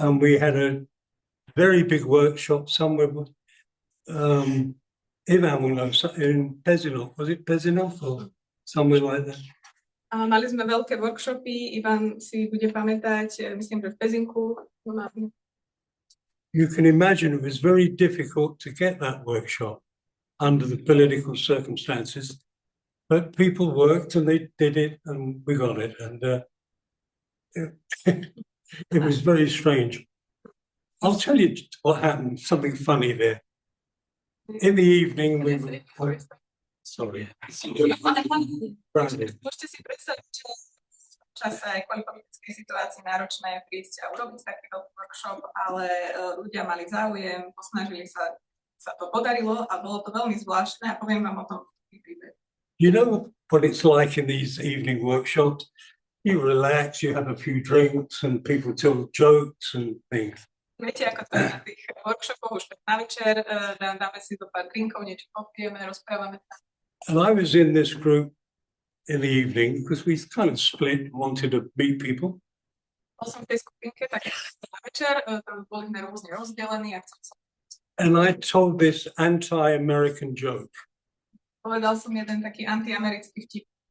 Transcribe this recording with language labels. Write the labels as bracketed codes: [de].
[en] And we had a very big workshop somewhere. Ivan will know, in Pezinov. Was it Pezinov or somewhere like that? [sk] Mali sme veľké workshopy, Ivan si bude pamätať, myslím, že v Pezinku. [en] You can imagine it was very difficult to get that workshop under the political circumstances, but people worked and they did it and we got it, and it was very strange. I'll tell you what happened, something funny there. In the evening we were... Sorry. [sk] Môžete si predstaviť, že v čase aj kvôli politickej situácii náročné prísť a urobiť taký veľký workshop, ale ľudia mali záujem, posnažili sa to podarilo a bolo to veľmi zvláštne a poviem vám o tom príbeh. [en] You know what it's like in these evening workshops? You relax, you have a few drinks and people tell jokes and things. [sk] Viete, ako to je na tých workshopoch, už na večer dáme si do pár drinkov, niečo popijeme, rozprávame sa. [en] And I was in this group in the evening because we kind of split, wanted to meet people. [sk] Bol som v tej skupinke, tak na večer, tam boli sme rôzne rozdelení a chcel som. [en] And I told this anti-American joke. [sk] Povedal som jeden taký antiamerický vtip.